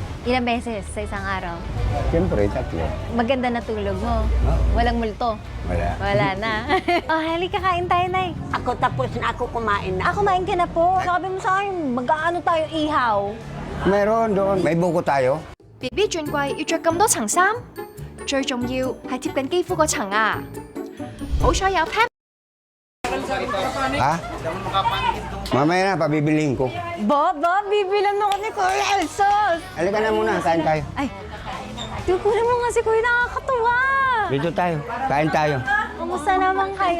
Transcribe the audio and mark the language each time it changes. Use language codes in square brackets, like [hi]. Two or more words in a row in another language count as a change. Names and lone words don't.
[tl] Ilang beses sa isang araw? Siyempre, 3. Maganda na tulog mo. Walang multo. Wala. Wala na. Oh, halika, kain tayo, Nay. Ako tapos na ako kumain na. Kumain ka na po. Sabi mo sa akin, mag-aano tayo ihaw. Meron doon. May buko tayo. [yue] BB 轉季要着咁多層衫，最重要係貼近肌膚嗰層啊！好彩有 Pep。 [tl] Ha? Mamaya na, pabibilihin ko. Bob, bibilan ako ni Kuya Jesus. Halika na muna, kain tayo. Ay, tukunin mo nga si Kuya, nakakatuwa. Dito tayo. Kain tayo. Kamusta naman kayo?